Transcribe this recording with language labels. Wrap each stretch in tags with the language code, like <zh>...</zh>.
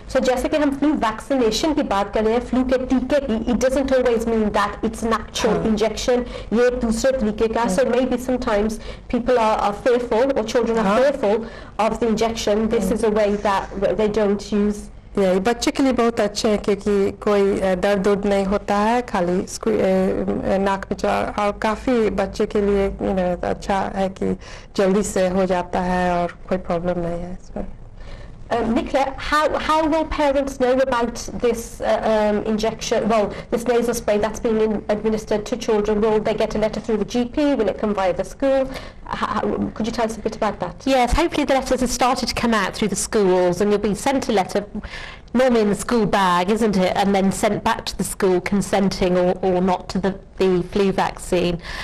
<hi>So जैसे कि हम flu vaccination की बात कर रहे हैं, flu के टीके की,</hi> <en>it doesn't always mean that it's an actual injection.</en> <hi>ये दूसरे तरीके का.</hi> <en>So maybe sometimes people are fearful, or children are fearful of the injection. This is a way that they don't use.</en> <hi>ये बच्चे के लिए बहुत अच्छे हैं क्योंकि कोई दर्द उर्द नहीं होता है, खाली नाक में और काफ़ी बच्चे के लिए अच्छा है कि जल्दी से हो जाता है और कोई प्रॉब्लम नहीं है इसमें.</hi> <en>Nicola, how will parents know about this injection, well, this nasal spray that's being administered to children? Will they get a letter through the GP? Will it come via the school? Could you tell us a bit about that? Yes, hopefully the letters have started to come out through the schools, and you'll be sent a letter, normally in the school bag, isn't it, and then sent back to the school consenting or not to the flu vaccine.</en>